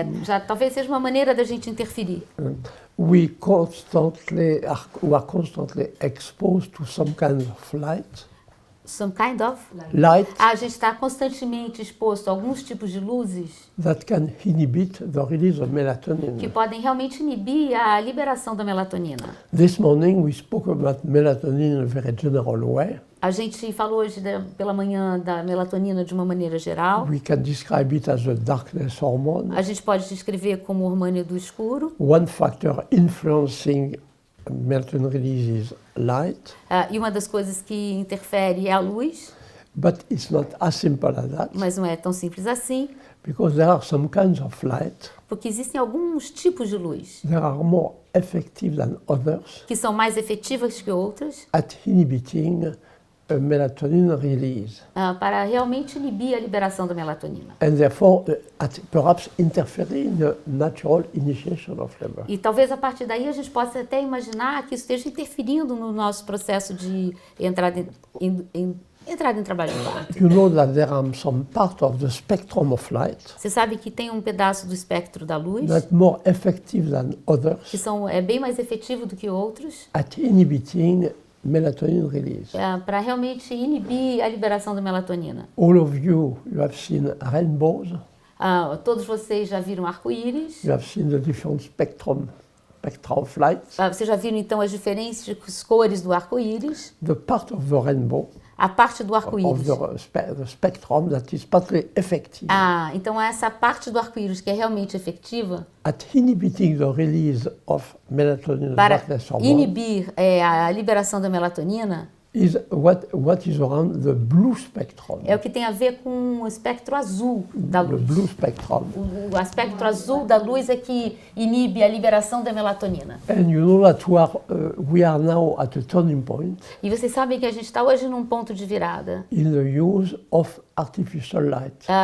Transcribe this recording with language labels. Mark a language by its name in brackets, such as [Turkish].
[Portuguese] Já talvez seja uma maneira da gente interferir. [English] We are constantly exposed to some kind of light. Some kind of... Light [Portuguese] A gente está constantemente exposto a alguns tipos de luzes [English] that can inhibit the release of [Portuguese] que [English] melatonin. [Portuguese] podem realmente inibir a liberação da melatonina. [English] This morning we spoke about melatonin in a very general way. [Portuguese] A gente falou hoje pela manhã da melatonina de uma maneira geral. [English] We can describe it as a darkness hormone, [Portuguese] A gente pode descrever como hormônio do escuro. [English] one factor influencing melatonin release is light, [Portuguese] E uma das coisas que interfere é a luz, [English] but it's not as simple as that, [Portuguese] mas não é tão simples assim, [English] because there are some kinds of light [Portuguese] porque existem alguns tipos de luz [English] that are more effective than others [Portuguese] que são mais efetivas que outras [English] at inhibiting melatonin release, [Portuguese] para realmente inibir a liberação da melatonina. [English] and therefore at perhaps interfering in the natural initiation of labor. [Portuguese] E talvez a partir daí a gente possa até imaginar que isso esteja interferindo no nosso processo de entrada em trabalho de parto. [English] You know that there are some part of the spectrum of light [Portuguese] Você sabe que tem um pedaço do espectro da luz [English] that more effective than [Portuguese] que [English] others [Portuguese] é bem mais efetivo do que outros [English] at inhibiting melatonin release. [Portuguese] para realmente inibir a liberação da melatonina. [English] All of you have seen rainbows, [Portuguese] Todos vocês já viram arco-íris. [English] you have seen the different spectra of light. [Portuguese] Vocês já viram então as diferentes cores do arco-íris. [English] The part of the rainbow, [Portuguese] A parte do [English] of [Portuguese] arco-íris. [English] the spectrum that is partly effective [Portuguese] Então essa parte do arco-íris que é realmente efetiva [English] at inhibiting the release of melatonin [Portuguese] para [English] darkness hormone [Portuguese] inibir a liberação da melatonina [English] is what is around the blue spectrum. [Portuguese] é o que tem a ver com o espectro azul da [English] The [Portuguese] luz. [English] blue spectrum. [Portuguese] O espectro azul da luz é que inibe a liberação da melatonina. [English] And you know that we are now at a turning point [Portuguese] E vocês sabem que a gente está hoje num ponto de virada [English] in the use of artificial light.